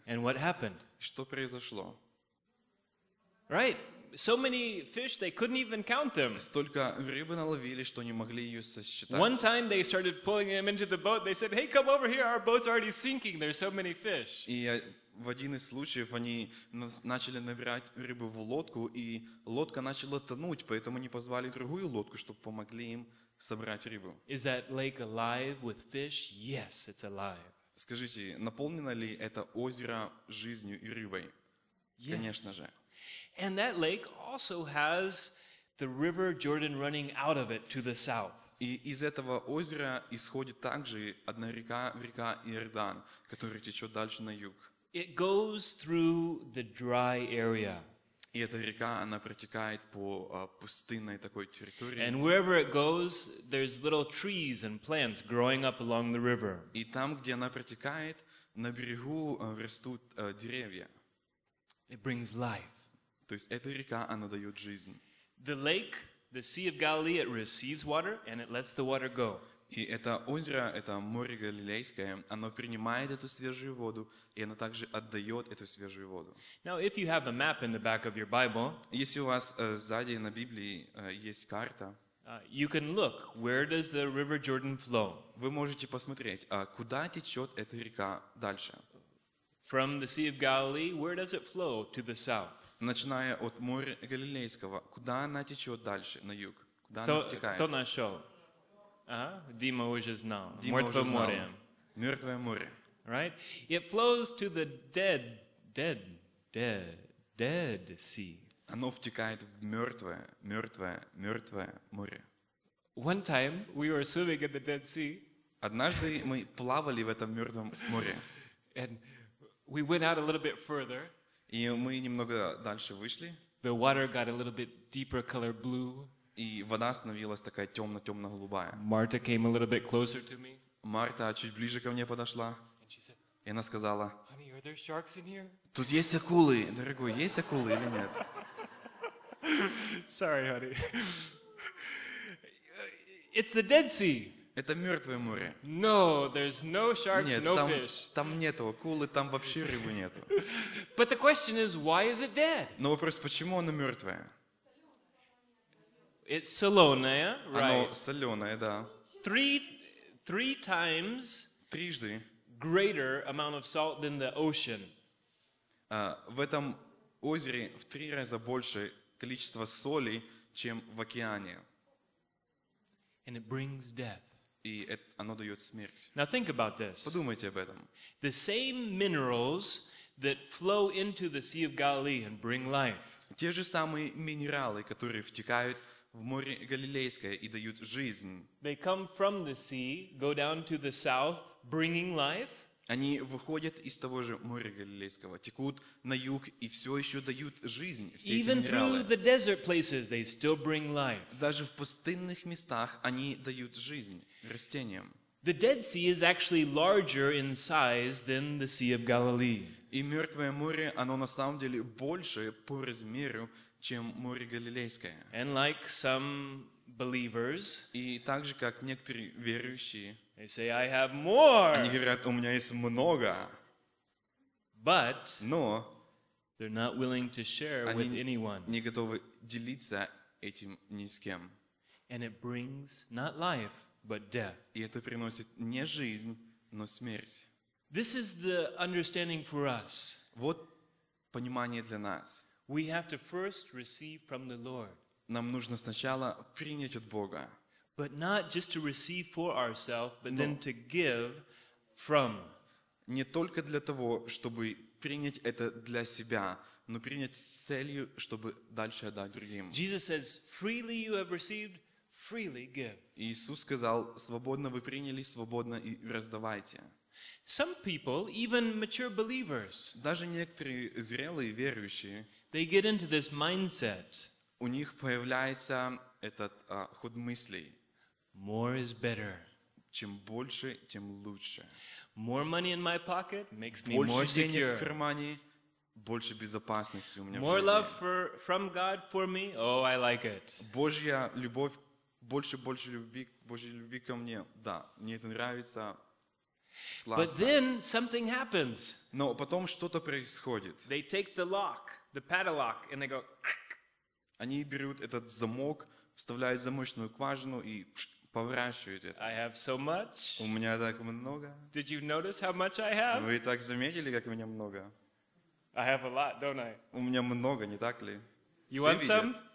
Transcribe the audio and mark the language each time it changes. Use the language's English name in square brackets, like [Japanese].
[English] And what happened? [Russian] Что произошло? [English] Right. So many fish, they couldn't even count them. [Russian] Столько рыбы наловили, что не могли ее сосчитать. [English] One time they started pulling them into the boat. They said, "Hey, come over here. Our boat's already sinking. There's so many fish." [Russian] И в один из случаев они начали набирать рыбу в лодку, и лодка начала тонуть, поэтому они позвали другую лодку, чтобы помогли им собрать рыбу. [English] Is that lake alive with fish? Yes, it's alive. [Russian] Скажите, наполнено ли это озеро жизнью и рыбой? [English] Yes. [Russian] Конечно же. [English] And that lake also has the river Jordan running out of it to the south. [Russian] И из этого озера исходит также одна река, река Иордан, которая течет дальше на юг. [English] It goes through the dry area. [Russian] И эта река, она протекает по пустынной такой территории. [English] And wherever it goes, there's little trees and plants growing up along the river. [Russian] И там, где она протекает, на берегу растут деревья. [English] It brings life. [Russian] То есть эта река, она дает жизнь. [English] The lake, the Sea of Galilee, it receives water and it lets the water go. [Russian] И это озеро, это море Галилейское, оно принимает эту свежую воду, и оно также отдает эту свежую воду. [English] Now, if you have a map in the back of your Bible, [Russian] если у вас сзади на Библии есть карта, [English] you can look where does the River Jordan flow. [Russian] Вы можете посмотреть, куда течет эта река дальше. [English] From the Sea of Galilee, where does it flow to the south? [Russian] Начиная от моря Галилейского, куда она течет дальше на юг, куда кто, она втекает? Кто нашел? Дима уже знал. Дима мертвое уже море. Знал. Мертвое море. [English] Right? It flows to the dead sea. [Russian] Оно втекает в мертвое море. [English] One time we were swimming in the Dead Sea. [Russian] Однажды мы плавали в этом мертвом море. [English] And we went out a little bit further. [Russian] И мы немного дальше вышли. [English] The water got a little bit deeper color blue. [Russian] И вода становилась такая темно-темно-голубая. [English] Marta came a little bit closer to me. [Russian] Марта чуть ближе ко мне подошла. [English] And she said, [Russian] и она сказала: [English] "Honey, are there sharks in here?" [Russian] Тут есть акулы, дорогой, есть акулы или нет? [English] Sorry, honey. It's the Dead Sea. [Russian] Это мертвое море. [English] No, there's no sharks, [Russian] нет, [English] no [Russian] там, [English] fish. [Russian] Там нету акулы, там вообще рыбы нету. [English] But the question is, why is it dead? [Russian] Но вопрос, почему оно мертвое? [English] It's [Russian] соленое, [English] right? [Russian] Оно соленое, да. [English] Three times [Russian] трижды [English] greater amount of salt than the ocean. [Russian] В этом озере в три раза больше количество соли, чем в океане. [English] And it brings death. [Russian] И оно дает смерть. [English] Now think about this. [Russian] Подумайте об этом. [English] The same minerals that flow into the Sea of Galilee and bring life. [Russian] Те же самые минералы, которые втекают в море Галилейское и дают жизнь. [English] They come from the sea, go down to the south, bringing life. [Russian] Они выходят из того же моря Галилейского, текут на юг и все еще дают жизнь. Все [English] Even [Russian] эти [English] through the desert places, they still bring life. [Russian] Даже в пустынных местах они дают жизнь растениям. [English] The Dead Sea is actually larger in size than the Sea of Galilee. [Russian] И мертвое море, оно на самом деле больше по размеру, чем море Галилейское. [English] And like some believers, [Russian] и так же, как некоторые верующие, [English] they say, "I have more." [Russian] Они говорят, у меня есть много. [English] But, [Russian] но [English] they're not willing to share [Russian] они [English] with anyone. [Russian] Не готовы делиться этим ни с кем. [English] And it brings not life, but death. [Russian] И это приносит не жизнь, но смерть. [English] This is the understanding for us. [Russian] Вот понимание для нас. [English] We have to first receive from the Lord. [Russian] Нам нужно сначала принять от Бога. [English] But not just to receive for ourselves, but then to give from. [Russian] Не только для того, чтобы принять это для себя, но принять с целью, чтобы дальше отдать другим. [English] Jesus says, freely you have received, freely give. [Russian] Иисус сказал: свободно вы приняли, свободно и раздавайте. [English] Some people, even mature believers, [Russian] даже некоторые зрелые верующие, [English] they get into this mindset. [Russian] У них появляется этот ход мыслей. [English] More is better. [Russian] Чем больше, тем лучше. [English] More money in my pocket makes me [Russian] больше [English] more [Russian] денег [English] secure. [Russian] В кармане, больше безопасности у меня. [English] More [Russian] в жизни. [English] Love for, from God for me. Oh, I like it. [Russian] Божья любовь, больше любви, Божьей любви ко мне. Да, мне это нравится. Классно. [English] But then something happens. [Russian] Но потом что-то происходит. [English] They take the lock, the padlock, and they go. [Russian] Они берут этот замок, вставляют замочную скважину и поворачивают это. [English] I have so much. [Russian] У меня так много. [English] Did you notice how much I have? [Russian] Вы так заметили, как у меня много? [English] I have a lot, don't I? [Russian] У меня много, не так ли? [English] You want some?